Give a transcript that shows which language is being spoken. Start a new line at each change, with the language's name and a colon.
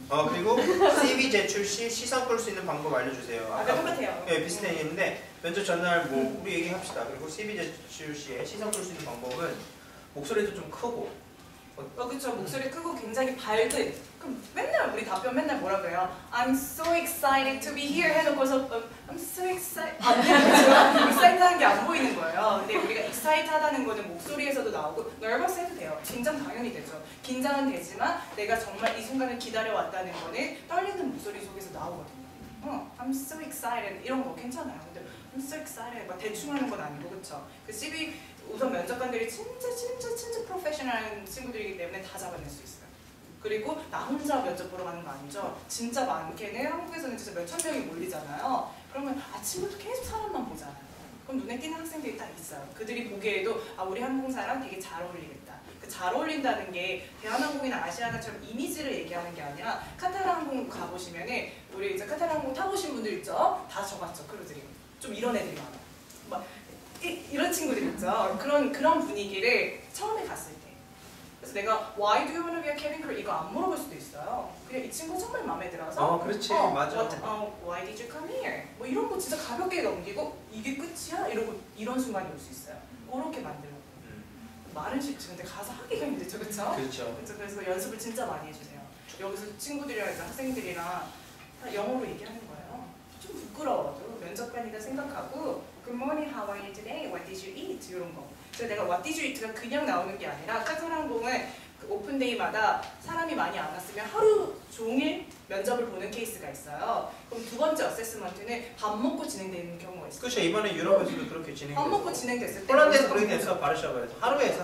Korean: 그리고 CV 제출 시 시선 끌 수 있는 방법 알려주세요. 아까 똑같아요. 네, 비슷한 얘기인데 면접 전날 뭐 우리 얘기합시다. 그리고 CV 제출 시에 시선 끌 수 있는 방법은 목소리도 좀 크고. 그쵸. 목소리 크고 굉장히 밝은. 그럼 맨날 우리 답변 맨날 뭐라 그래요?
English: I'm so excited to be here
Korean: 해놓고서
English: I'm so excited.
Korean: 안 되는 거죠. excited하는 게 안 보이는 거예요. 근데 우리가 excited하다는 거는 목소리에서도 나오고 nervous 해도 돼요. 긴장 당연히 되죠. 긴장은 되지만 내가 정말 이 순간을 기다려왔다는 거는 떨리는 목소리 속에서 나오거든요.
English: I'm so excited
Korean: 이런 거 괜찮아요. 근데 I'm so excited 막 대충 하는 건 아니고 그쵸? 그 CV 우선 면접관들이 진짜 프로페셔널한 친구들이기 때문에 다 잡아낼 수 있어요. 그리고 나 혼자 면접 보러 가는 거 아니죠? 진짜 많게는 한국에서는 진짜 몇천 명이 몰리잖아요. 그러면 아침부터 계속 사람만 보잖아요. 그럼 눈에 띄는 학생들이 딱 있어요. 그들이 보기에도 우리 항공사랑 되게 잘 어울리겠다. 그 잘 어울린다는 게 대한항공이나 아시아나처럼 이미지를 얘기하는 게 아니라 카타르 항공 가보시면은 우리 이제 카타르 항공 타보신 분들 있죠? 다 적었죠, 크루들이. 좀 이런 애들이 많아. 막 이런 친구들 있죠. 그런 분위기를 처음에 갔을 때. 그래서 내가
English: Why do you want to be a cabin crew?
Korean: 이거 안 물어볼 수도 있어요. 그냥 이 친구 정말 마음에 들어서. 그렇지, 맞아.
English: Why did you come here?
Korean: 뭐 이런 거 진짜 가볍게 넘기고 이게 끝이야? 이러고 이런 순간이 올 수 있어요. 그렇게 만들고. 말은 쉽지 근데 가서 하기가 힘들죠, 그렇죠? 그렇죠. 그래서 연습을 진짜 많이 해주세요. 여기서 친구들이랑 이제 학생들이랑 다 영어로 얘기하는 거예요. 좀 부끄러워도 면접관이다 생각하고
English: Good morning, how are you today? What did you eat?
Korean: 이런 거. 그래서 내가
English: What did you eat
Korean: 가 그냥 나오는 게 아니라 카타르항공은 그 오픈데이마다 사람이 많이 안 왔으면 하루 종일 면접을 보는 케이스가 있어요. 그럼 두 번째 어세스먼트는 밥 먹고 진행되는 경우가 있어요. 그렇죠. 이번에 유럽에서도 그렇게 진행됐어요. 밥 먹고 진행됐을 때 폴란드에서 그렇게 돼서 바르샤바에서 하루에서